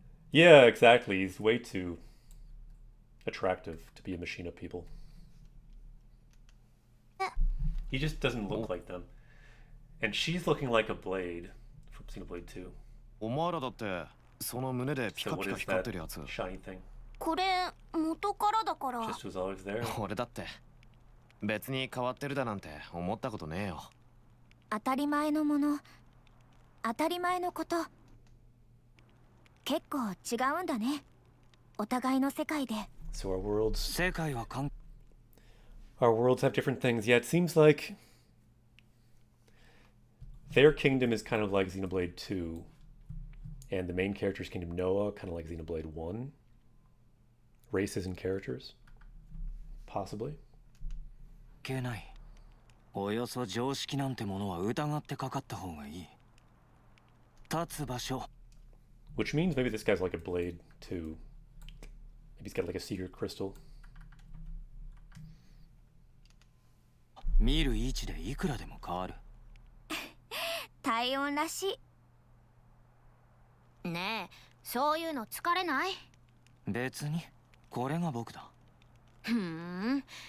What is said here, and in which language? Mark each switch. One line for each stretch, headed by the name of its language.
English: Yeah, exactly. He's way too attractive to be a Machina people. He just doesn't look like them. And she's looking like a Blade from Xenoblade 2.
Japanese: お前らだってその胸でピカピカ光ってるやつ。
English: Shiny thing.
Japanese: これ元からだから。
English: Just was always there.
Japanese: 俺だって別に変わってるだなんて思ったことねえよ。当たり前のもの、当たり前のこと、結構違うんだね。お互いの世界で。
English: So our worlds...
Japanese: 世界は関
English: Our worlds have different things. Yeah, it seems like their kingdom is kind of like Xenoblade 2, and the main character's kingdom, Noah, kind of like Xenoblade 1. Races and characters, possibly.
Japanese: 係ない。およそ常識なんてものは疑ってかかった方がいい。立つ場所。
English: Which means maybe this guy's like a Blade 2. Maybe he's got like a secret crystal.
Japanese: 見る位置でいくらでも変わる。体温らしい。ねえ、そういうの疲れない？別に、これが僕だ。ふーん。